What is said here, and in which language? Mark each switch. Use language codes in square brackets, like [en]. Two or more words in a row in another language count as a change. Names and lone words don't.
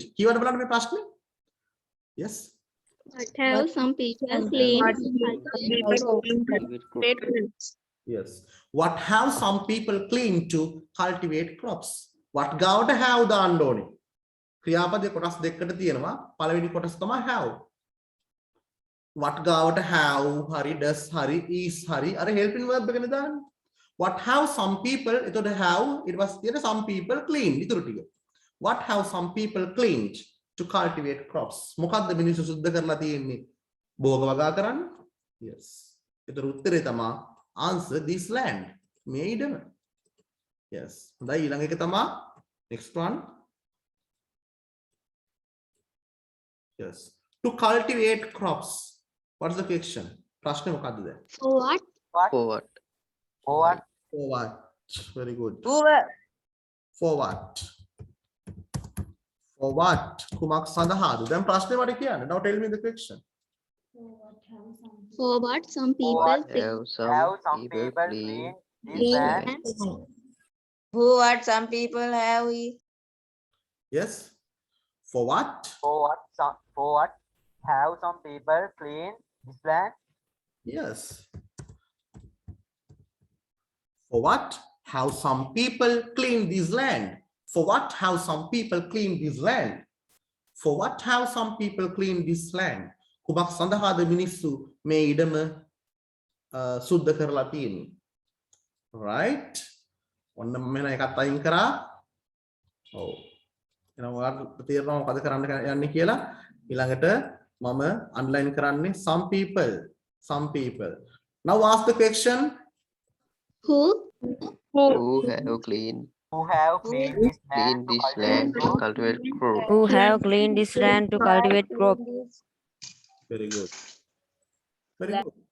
[si] කියවන්න බලන්න මේ ප්‍රශ්නේ. [en] Yes. What have some people cleaned to cultivate crops? Yes. What have some people cleaned to cultivate crops? [si] What ගාවට have දාන්න ඕනේ. ක්‍රියාපදේ කොටස් දෙකකට තියෙනවා. පළවෙනි කොටස තමයි have. What ගාවට have හරි does හරි is හරි අර [en] helping verb [si] එකනේ දාන්නේ. [en] What have some people එතකොට have it was තියෙන some people cleaned [si] ඉතුරු ටික. [en] What have some people cleaned to cultivate crops? [si] මොකද්ද මිනිස්සු සුද්ධ කරලා තියෙන්නේ? භෝග වගා කරන්න? Yes. ඒතර උත්තරේ තමයි [en] answer this land. [si] මේ ඉඩම. Yes. හොඳයි ඊළඟ එක තමයි [en] next one. Yes. To cultivate crops. What is the question? [si] ප්‍රශ්නේ මොකද්ද දැන්? [en] For what? What? for what? For what? For what? Very good. For For what? For what? [si] කුමක් සඳහාද? දැන් ප්‍රශ්නේ මට කියන්න. [en] Now tell me the question. For what some For people what? clean Have Have some people people cleaned cleaned this land? for what some people have Yes. For what? For what have some people cleaned this land? Yes. For what have some people cleaned this land? For what have some people cleaned this land? For what have some people cleaned this land? [si] කුමක් සඳහාද මිනිස්සු මේ ඉඩම සුද්ධ කරලා තියෙන්නේ? Right? ඔන්න මම මෙන්න එකත් අයින් කරා. ඔව්. එහෙනම් ඔයාලට තේරෙනවා මොකද කරන්න යන්නේ කියලා. ඊළඟට මම අන්ඩර්ලයින් කරන්නේ [en] some people. Now ask the question. who who have cleaned Who have cleaned this land to this land to cultivate cultivate crops? who have cleaned this land to cultivate crops. Very good. Very good.